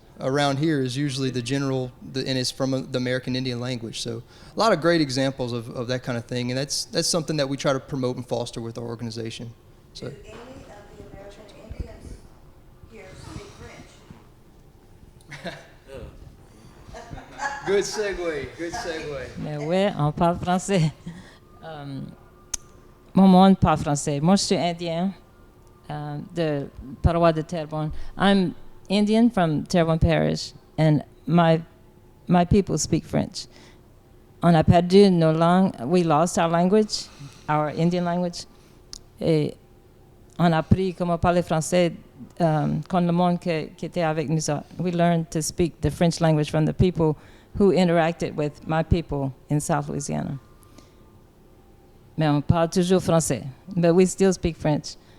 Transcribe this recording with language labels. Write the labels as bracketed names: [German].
[English] Around here is usually the general, and it's from the American Indian language. So a lot of great examples of that kind of thing, and that's something that we try to promote and foster with our organization. So. Do any of the American Indians here speak French? Good segue. [French] Mais ouais, on parle français. Mon monde parle français. Moi, je suis indien de paroisse de Terrebonne. [English] I'm Indian from Terrebonne Parish, and my people speak French. [French] On a perdu nos langues. [English] We lost our language, our Indian language. [French] Et on a appris comment parler français quand le monde qui était avec nous. [English] We learned to speak the French language from the people who interacted with my people in South Louisiana. [French] Mais on parle toujours français, [English] but we still speak French.